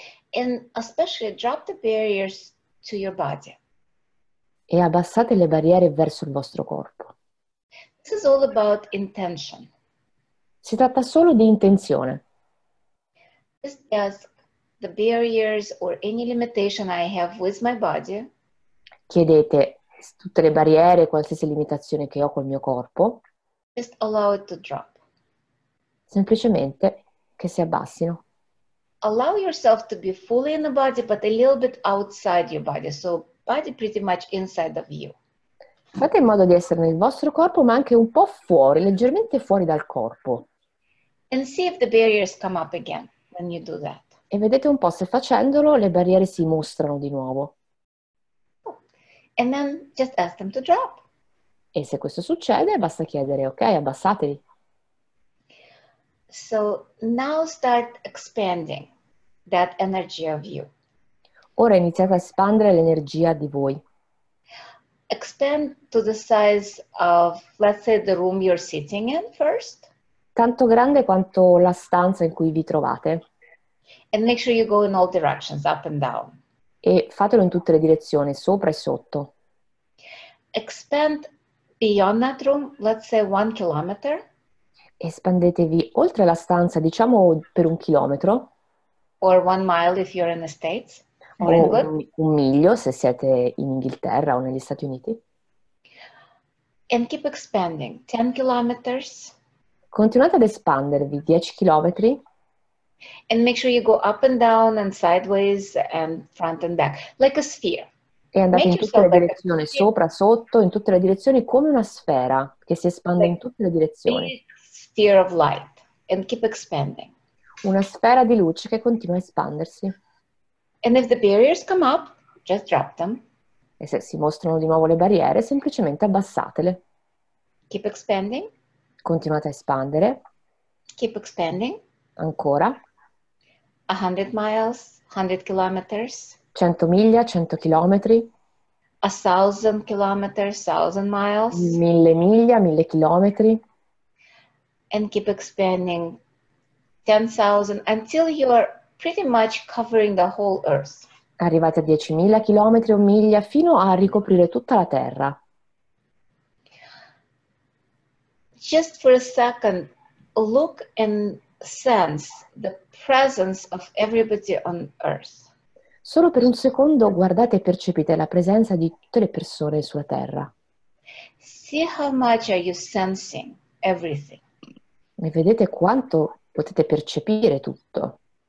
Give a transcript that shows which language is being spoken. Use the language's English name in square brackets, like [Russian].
[English] and especially drop the barriers to your body. [Italian] e abbassate le barriere verso il vostro corpo. [English] This is all about intention. [Italian] Si tratta solo di intenzione. [English] Just ask the barriers or any limitation I have with my body. [Italian] Chiedete tutte le barriere, qualsiasi limitazione che ho col mio corpo, [English] Just allow it to drop. [Italian] semplicemente che si abbassino. [English] Allow yourself to be fully in the body, but a little bit outside your body. So body pretty much inside of you. [Italian] Fate in modo di essere nel vostro corpo, ma anche un po' fuori, leggermente fuori dal corpo. [English] And see if the barriers come up again when you do that. [Italian] E vedete un po' se facendolo le barriere si mostrano di nuovo. [English] And then just ask them to drop. [Italian] E se questo succede, basta chiedere, ok, abbassatevi. [English] So now start expanding that energy of you. [Italian] Ora iniziate a espandere l'energia di voi. [English] Expand to the size of, let's say, the room you're sitting in first. [Italian] Tanto grande quanto la stanza in cui vi trovate. [English] And make sure you go in all directions, up and down. [Italian] E fatelo in tutte le direzioni, sopra e sotto. [English] Expand beyond that room, let's say 1 kilometer. [Italian] Espandetevi oltre la stanza, diciamo per 1 chilometro. [English] Or 1 mile if you're in the States. Or England. [Italian] un miglio se siete in Inghilterra o negli Stati Uniti. [English] And keep expanding. 10 kilometers. [Italian] Continuate ad espandervi 10 chilometri [English] And make sure you go up and down and sideways and front and back, like a sphere. [Italian] e andate [English] Make [Italian] in tutte le [English] yourself like a [Italian] direzioni, [English] sphere. [Italian] sopra, sotto, in tutte le direzioni, come una sfera che si espande in tutte le direzioni. [English] Big sphere of light, and keep expanding. [Italian] Una sfera di luce che continua a espandersi. [English] And if the barriers come up, just drop them. [Italian] E se si mostrano di nuovo le barriere, semplicemente abbassatele. [English] Keep expanding. [Italian] Continuate a espandere. [English] Keep expanding. [Italian] Ancora. [English] 100 miles, 100 kilometers, [Italian] 100 miglia, 100 chilometri, [English] 1,000 kilometers, 1,000 miles, [Italian] 1000 miglia, 1000 chilometri. [English] and keep expanding 10,000 until you are pretty much covering the whole earth. [Italian] Arrivate a 10.000 chilometri o miglia fino a ricoprire tutta la Terra. [English] Just for a second, look and sense the presence of everybody on earth. [Italian] Solo per un secondo guardate e percepite la presenza di tutte le persone sulla Terra. [English] See how much are you sensing everything. E vedete quanto potete percepire tutto.